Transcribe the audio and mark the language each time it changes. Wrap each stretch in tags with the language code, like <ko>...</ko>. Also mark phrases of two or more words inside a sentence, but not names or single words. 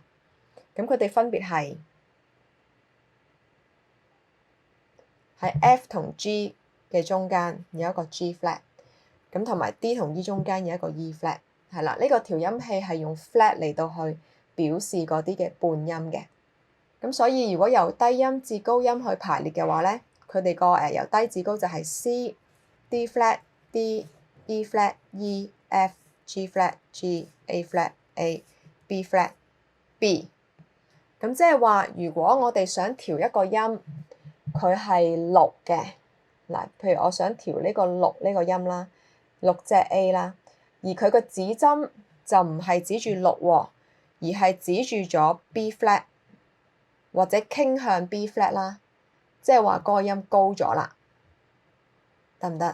<yue>咁佢哋分別係喺 F 同 G 嘅中間有一個</yue> <en>G flat，</en> <yue>咁同埋 D 同 E 中間有一個</yue> <en>E flat，</en> <yue>係啦。呢個調音器係用 flat 嚟到去表示嗰啲嘅半音嘅。咁所以如果由低音至高音去排列嘅話咧，佢哋個由低至高就係 C、</yue> <en>D flat、</en> <yue>D、</yue> <en>E flat E F G flat G A flat A B flat B。</en> <yue>咁即係話，如果我哋想調一個音，佢係六嘅，嗱，譬如我想調呢個六呢個音啦，六隻 A 啦，而佢個指針就唔係指住六喎，而係指住咗</yue> <en>B flat</en> <yue>或者傾向</yue> <en>B flat</en> <yue>啦，即係話嗰個音高咗啦，得唔得？</yue>